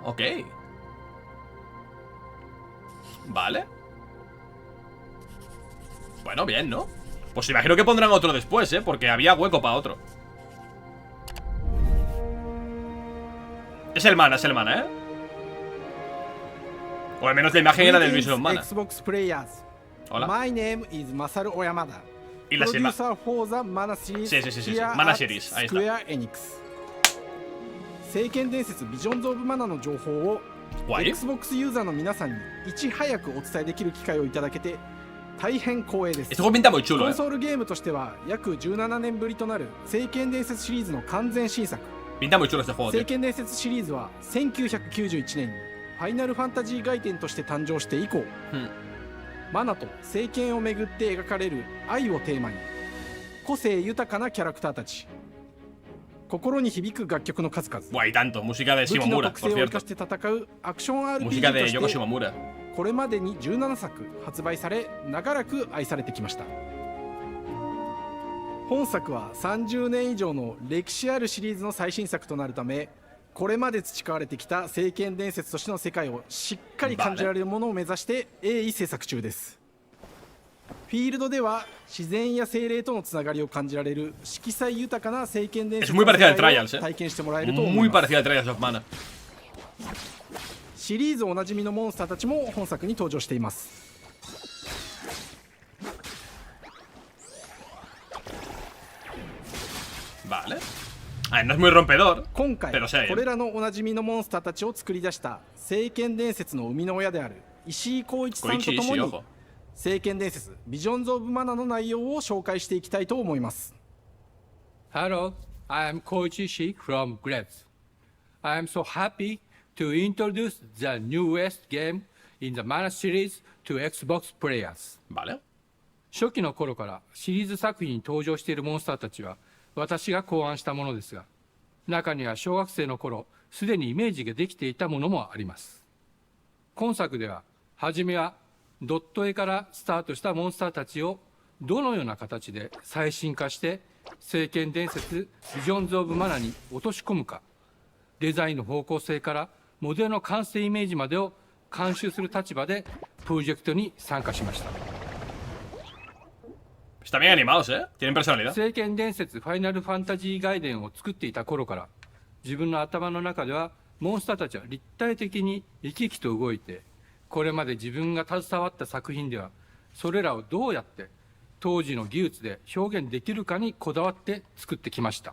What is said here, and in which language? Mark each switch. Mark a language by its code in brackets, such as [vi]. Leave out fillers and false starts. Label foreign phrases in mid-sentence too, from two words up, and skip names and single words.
[es] Ok. Vale. Bueno, bien, ¿no? Pues imagino que pondrán otro después, ¿eh? Porque había hueco para otro. Es el mana, ¿eh? O al menos la imagen era del Vision of Mana. Hola. [en] My name is Masaru Oyamada. [es] Y la [en] producer for the Mana series. [es] Sí. Mana series, ahí está. [ja] Square Enix. 聖剣伝説 Visions of Mana の情報を Xbox ユーザーの皆さんにいち早くお伝えできる機会をいただけて大変光栄です。 [es] Este juego pinta muy chulo, [ja] コンソールゲームとしては約17年ぶりとなる聖剣伝説シリーズの完全新作。 [es] Pinta muy chulo este juego. [ja] 聖剣伝説シリーズは1991年にファイナルファンタジー外伝として誕生して以降、マナと聖剣をめぐって描かれる愛をテーマに個性豊かなキャラクターたち、心に響く楽曲の数々、 [es] Guay tanto, música de [ja] 武器 [es] Shimomura, [ja] の特 [es] por [ja] 性を生 [es] cierto. [ja] かして戦うアクション RPG と [es] Música de [ja] し [es] Yoko [ja] て [es] Shimomura. [ja] これまでに17作発売され長らく愛されてきました。本作は30年以上の歴史あるシリーズの最新作となるため、これまで培われてきた聖剣伝説としての世界をしっかり感じられるものを目指して鋭意制作中です。フィールドでは自然や精霊とのつながりを感じられる色彩豊かな聖剣伝説の世界を体験してもらえると思います。 [es] Muy parecida al Trials of Mana. [ja] シリーズおなじみのモンスターたちも本作に登場しています。 [es] Vale. no es muy rompedor, [ja] 今回 [es] pero sé. [ja] これらのおなじみのモンスターたちを作り出した聖剣伝説の生みの親である石井浩一さんとともに聖剣伝説ビジョンズ・オブ・マナの内容を紹介していきたいと思います。 [en] Hello, I am Koichi Ishii from Grabs. I am so happy to introduce the newest game in the Mana series to Xbox players. [ja] 初期の頃からシリーズ作品に登場しているモンスターたちは私が考案したものですが、中には小学生の頃すでにイメージができていたものもあります。今作では初めはドット絵からスタートしたモンスターたちをどのような形で最新化して聖剣伝説ビジョンズ・オブ・マナに落とし込むか、デザインの方向性からモデルの完成イメージまでを監修する立場でプロジェクトに参加しました。 [es] Están bien animados, Tienen personalidad. [ja] 聖剣伝説ファイナルファンタジー外伝を作っていた頃から自分の頭の中ではモンスターたちは立体的に生き生きと動いて、これまで自分が携わった作品ではそれらをどうやって当時の技術で表現できるかにこだわって作ってきました。